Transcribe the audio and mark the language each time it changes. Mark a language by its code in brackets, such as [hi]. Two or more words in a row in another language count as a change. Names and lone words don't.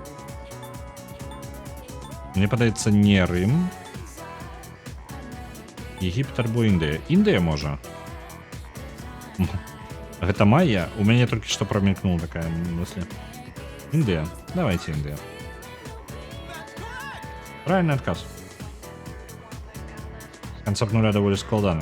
[be] Мне падаецца, не Рым. Егіпет альбо Індыя. Індыя, можа? Гэта майя? У мяне толькі што прамелькнула такая мысля. Індыя? Давайте Індыя. [ru] Правильный отказ. [be] Концепт нуля довольно складаны.